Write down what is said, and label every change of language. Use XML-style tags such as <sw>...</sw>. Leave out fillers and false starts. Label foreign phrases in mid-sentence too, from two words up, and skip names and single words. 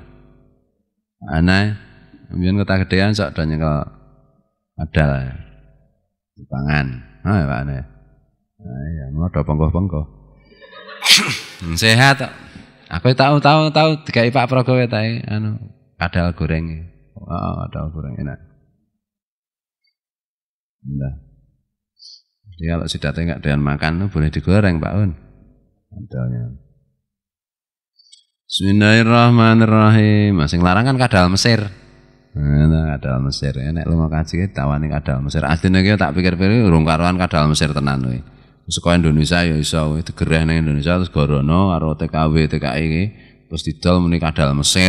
<jv>Ana mbiyen kota gedean sok do nyekel kadal. Dipangan. Ha Pak Ana. Nah, ya ngono pengko-pengko. Sehat. Aku tahu dikai Pak Pragowo ta anu kadal goreng. Kadal goreng enak. Nah.</jv> <id>Jadi kalau sidate enggak doyan makan boleh digoreng Pak Un. Kadalnya.</id> <ar>Bismillahirrahmanirrahim.</ar> <jv>Sing larang kan kadal Mesir. Nah, kadal Mesir. Nek lunga kaji tawani kadal Mesir. Asline iki tak pikir-pikir urung karuan kadal Mesir tenan kowe. Saka Indonesia ya iso digereh ning Indonesia terus gorono karo TKW TKI iki terus didol muni kadal Mesir.</jv>